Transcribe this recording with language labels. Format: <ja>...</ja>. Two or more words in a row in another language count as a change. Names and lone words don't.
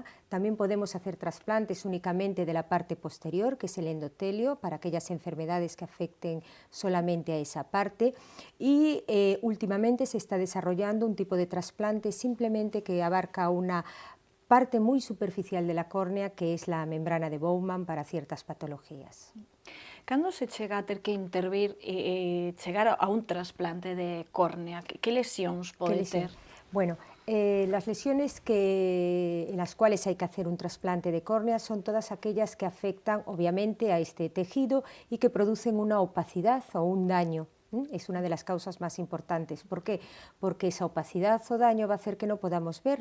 <es>También podemos hacer trasplantes únicamente de la parte posterior, que es el endotelio, para aquellas enfermedades que afecten solamente a esa parte. Y últimamente se está desarrollando un tipo de trasplante simplemente que abarca una parte muy superficial de la córnea, que es la membrana de Bowman para ciertas patologías.</es> <gl>Cando se chega a ter que intervir e chegar a un trasplante de córnea, que lesións pode ter?</gl> <es>Bueno, las lesiones en las cuales hay que hacer un trasplante de córnea son todas aquellas que afectan obviamente a este tejido y que producen una opacidad o un daño. Es una de las causas más importantes. ¿Por qué? Porque esa opacidad o daño va a hacer que no podamos ver.</es>